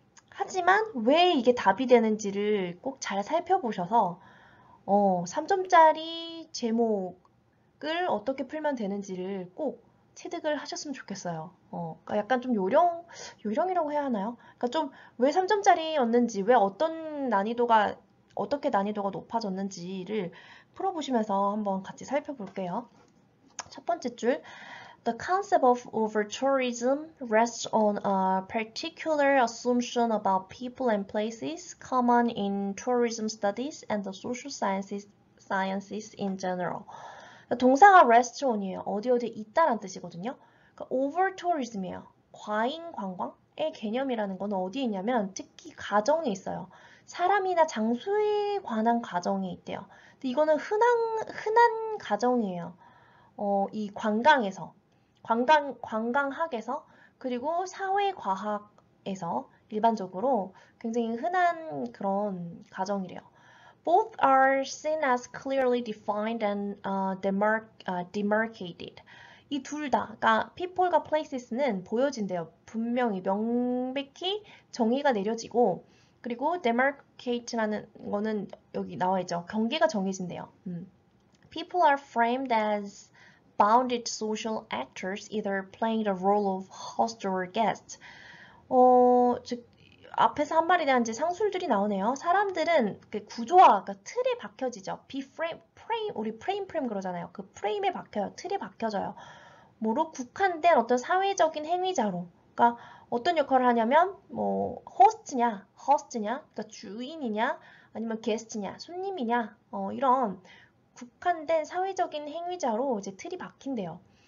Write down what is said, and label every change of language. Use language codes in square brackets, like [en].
[ko] 하지만 왜 이게 답이 되는지를 꼭 잘 살펴보셔서 3점짜리 제목을 어떻게 풀면 되는지를 꼭 체득을 하셨으면 좋겠어요. 그러니까 약간 좀 요령이라고 해야 하나요? 그러니까 좀 왜 3점짜리였는지, 왜 어떻게 난이도가 높아졌는지를 풀어보시면서 한번 같이 살펴볼게요. 첫 번째 줄. [en] The concept of over-tourism rests on a particular assumption about people and places common in tourism studies and the social sciences in general. [ko] 동사가 [en] rest on [ko] 이에요. 어디 있다란 뜻이거든요. 그러니까 over-tourism이에요. 과잉 관광의 개념이라는 건 어디에 있냐면 특히 가정에 있어요. 사람이나 장소에 관한 가정이 있대요. 근데 이거는 흔한 가정이에요. 이 관광에서. 관광학에서 그리고 사회과학에서 일반적으로 굉장히 흔한 그런 가정이래요. [en] Both are seen as clearly defined and demarcated. [ko] 이 둘 다, 그러니까 people과 places는 보여진대요. 분명히 명백히 정의가 내려지고 그리고 demarcate라는 거는 여기 나와 있죠. 경계가 정해진대요. [en] People are framed as bounded social actors, either playing the role of host or guest. [ko] 즉 앞에서 한 말에 대한 이제 상술들이 나오네요. 사람들은 그 구조화, 그러니까 틀에 박혀지죠. 우리 프레임 그러잖아요. 그 프레임에 박혀요. 틀에 박혀져요. 뭐로 국한된 어떤 사회적인 행위자로. 그러니까 어떤 역할을 하냐면 뭐 host냐, 그러니까 주인이냐, 아니면 guest냐, 손님이냐, 이런 국한된 사회적인 행위자로 이제 틀이 박힌대요.